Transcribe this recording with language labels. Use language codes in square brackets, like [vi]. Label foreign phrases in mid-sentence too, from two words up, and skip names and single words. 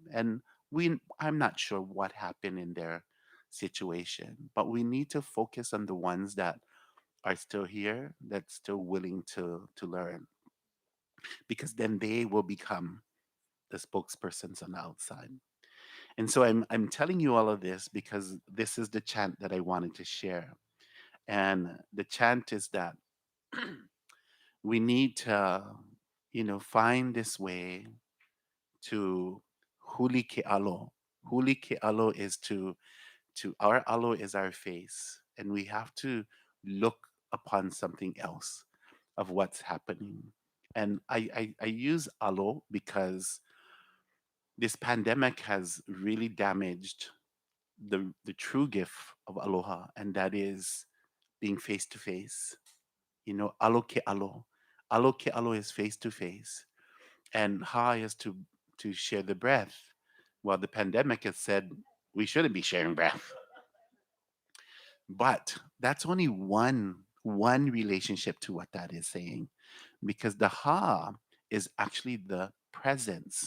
[en] And I'm not sure what happened in their situation, but we need to focus on the ones that are still here, that's still willing to learn, because then they will become the spokespersons on the outside. And so I'm telling you all of this because this is the chant that I wanted to share. And the chant is that we need to, find this way to [haw] huli ke alo. Huli ke alo [en] is to our alo is our face, and we have to look upon something else of what's happening. And I use alo because this pandemic has really damaged the true gift of aloha, and that is being face to face. [haw] Alo ke alo. Alo ke alo [en] is face to face, and ha is to share the breath. Well, the pandemic has said we shouldn't be sharing breath, but that's only one relationship to what that is saying, because the ha is actually the presence.